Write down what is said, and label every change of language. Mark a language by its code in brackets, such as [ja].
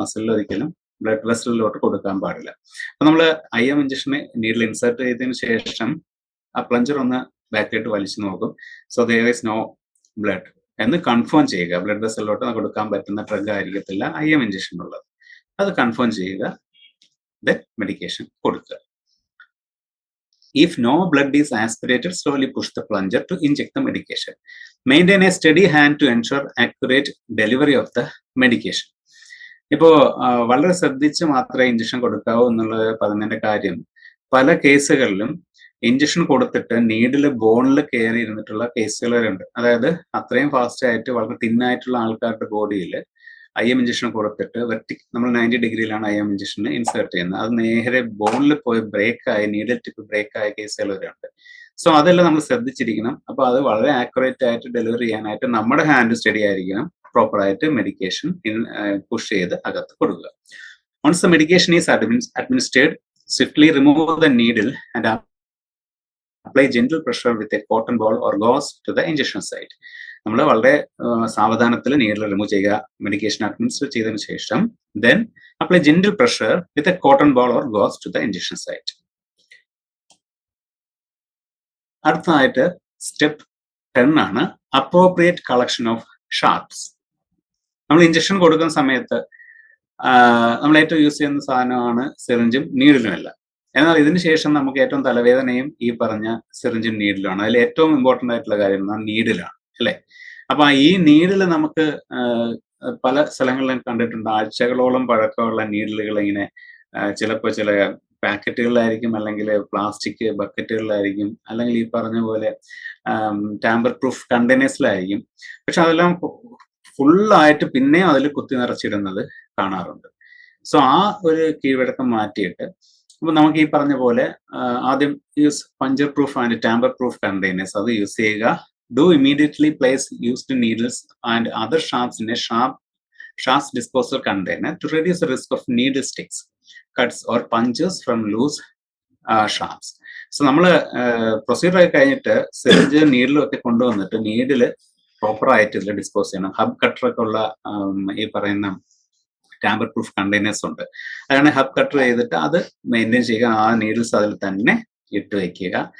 [ml] മസിലിൽ ഒരിക്കലും ബ്ലഡ് വെസലിലോട്ട് കൊടുക്കാൻ പാടില്ല. അപ്പൊ നമ്മൾ IM ഇഞ്ചക്ഷന് നീഡിൽ ഇൻസേർട്ട് ചെയ്തതിനു ശേഷം ആ പ്ലഞ്ചർ ഒന്ന് ബാക്കിലോട്ട് വലിച്ചു നോക്കും. So [en] there is no blood [ml] എന്ന് കൺഫേം ചെയ്യുക. ബ്ലഡ് വെസലിലോട്ട് കൊടുക്കാൻ പറ്റുന്ന ഡ്രഗ് ആയിരിക്കത്തില്ല IM ഇഞ്ചക്ഷൻ ഉള്ളത്. അത് കൺഫേം ചെയ്യുക, ദെൻ മെഡിക്കേഷൻ കൊടുക്കുക. [en] If no blood is aspirated, slowly push the plunger to inject the medication. Maintain a steady hand to ensure accurate delivery of the medication. [ml] ഇപ്പോൾ വളരെ ശ്രദ്ധിച്ച് മാത്രമേ ഇഞ്ചക്ഷൻ കൊടുക്കാവൂ എന്നുള്ളത് പറഞ്ഞതിന്റെ കാര്യം, പല കേസുകളിലും ഇഞ്ചക്ഷൻ കൊടുത്തിട്ട് നീഡില് ബോണിൽ കയറി ഇരുന്നിട്ടുള്ള കേസുകൾ വരെയുണ്ട്. അതായത് അത്രയും ഫാസ്റ്റ് ആയിട്ട് വളരെ തിന്നായിട്ടുള്ള ആൾക്കാരുടെ ബോഡിയിൽ IM ഇഞ്ചക്ഷൻ കൊടുത്തിട്ട് നമ്മൾ 90 ഡിഗ്രിയിലാണ് IM ഇഞ്ചക്ഷന് ഇൻസേർട്ട് ചെയ്യുന്നത്. അത് നേരെ ബോണിൽ പോയി ബ്രേക്കായി, നീഡിൽ ടിപ്പ് ബ്രേക്കായ കേസുകൾ വരെയുണ്ട്. സോ അതെല്ലാം നമ്മൾ ശ്രദ്ധിച്ചിരിക്കണം. അപ്പൊ അത് വളരെ ആക്യുറേറ്റ് ആയിട്ട് ഡെലിവറി ചെയ്യാനായിട്ട് നമ്മുടെ ഹാൻഡ് സ്റ്റഡി ആയിരിക്കണം. പ്രോപ്പർ ആയിട്ട് മെഡിക്കേഷൻ പുഷ് ചെയ്ത് അകത്ത് കൊടുക്കുക. [en] Once the medication is administered, swiftly remove the needle and apply gentle pressure with a cotton ball or gauze to the injection site. [ml] നമ്മൾ വളരെ സാവധാനത്തിൽ നീഡിൽ റിമൂവ് ചെയ്യുക. മെഡിക്കേഷൻ അഡ്മിനിസ്റ്റർ ചെയ്തതിനു ശേഷം [en] then apply gentle pressure with a cotton ball or gauze to the injection site. [ml] അടുത്തതായിട്ട് step 10 ആണ് appropriate collection of sharps. നമ്മൾ injection കൊടുക്കുന്ന സമയത്ത് നമ്മൾ ഏറ്റവും യൂസ് ചെയ്യുന്ന സാധനമാണ് സിറിഞ്ചും നീഡിലും എല്ലാം. എന്നാൽ ഇതിന് ശേഷം നമുക്ക് ഏറ്റവും തലവേദനയും ഈ പറഞ്ഞ സിറിഞ്ചും നീഡിലുമാണ്. അതിൽ ഏറ്റവും ഇമ്പോർട്ടൻ്റ് ആയിട്ടുള്ള കാര്യം നീഡിലാണ്, അല്ലെ? അപ്പൊ ഈ നീഡിൽ നമുക്ക് പല സ്ഥലങ്ങളിലും കണ്ടിട്ടുണ്ട്. ആഴ്ചകളോളം പഴക്കമുള്ള നീഡിലുകൾ ഇങ്ങനെ ചിലപ്പോൾ ചില പാക്കറ്റുകളിലായിരിക്കും, അല്ലെങ്കിൽ പ്ലാസ്റ്റിക് ബക്കറ്റുകളിലായിരിക്കും, അല്ലെങ്കിൽ ഈ പറഞ്ഞ പോലെ ടാമ്പർ പ്രൂഫ് കണ്ടെയ്നേഴ്സിലായിരിക്കും. പക്ഷെ അതെല്ലാം ഫുള്ളായിട്ട് പിന്നെയും അതിൽ കുത്തി നിറച്ചിടുന്നത് കാണാറുണ്ട്. സോ ആ ഒരു കീഴ്വഴക്കം മാറ്റിയിട്ട് അപ്പൊ നമുക്ക് ഈ പറഞ്ഞ പോലെ ആദ്യം use puncture proof and tamper proof containers അത് യൂസ് ചെയ്യുക. [en] do immediately place used needles and other sharps in a sharps disposal container to reduce the risk of needle sticks, cuts or punches from loose sharps. [ml] So നമ്മൾ procedure ആയി കഴിഞ്ഞിട്ട് syringe നീഡിലും ഒക്കെ കൊണ്ടുവന്നിട്ട് needle proper ആയിട്ട് ഇതിൽ dispose ചെയ്യണം. Hub കട്ടറൊക്കെ ഉള്ള ഈ പറയുന്ന ടാമ്പർ പ്രൂഫ് കണ്ടെയ്നേഴ്സ് ഉണ്ട്. അതാണ് ഹബ് കട്ടർ ചെയ്തിട്ട് അത് മെയിൻറ്റെയിൻ ചെയ്യുക, ആ നീഡിൽസ് അതിൽ തന്നെ ഇട്ട് വയ്ക്കുക.